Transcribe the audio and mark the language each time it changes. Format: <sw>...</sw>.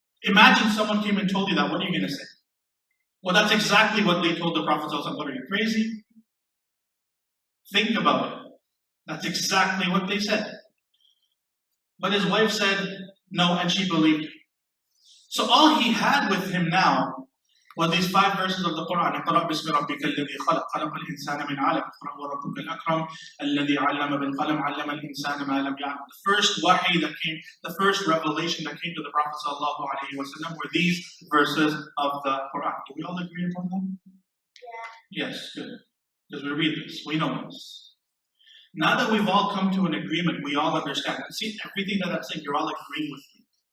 <en>Imagine someone came and told you that. What are you going to say? Well, that's exactly what they told the Prophet. What, are you crazy? Think about it. That's exactly what they said. But his wife said no, and she believed him. So all he had with him now was these 5 verses of the Qur'an.</en> <ar>اقرأ باسم ربك الذي خلق خلق الإنسان من علق اقرأ وربك الأكرم الذي علم بالقلم علم الإنسان ما لم يعلم.</ar> <en>The first wahi that came, the first revelation that came to the Prophet sallallahu alaihi wasallam were these verses of the Qur'an. Do we all agree upon them? Yeah. Yes, good. Because we read this, we know this. Now that we've all come to an agreement, we all understand. See, everything that I'm saying, you're all agreeing with me.</en>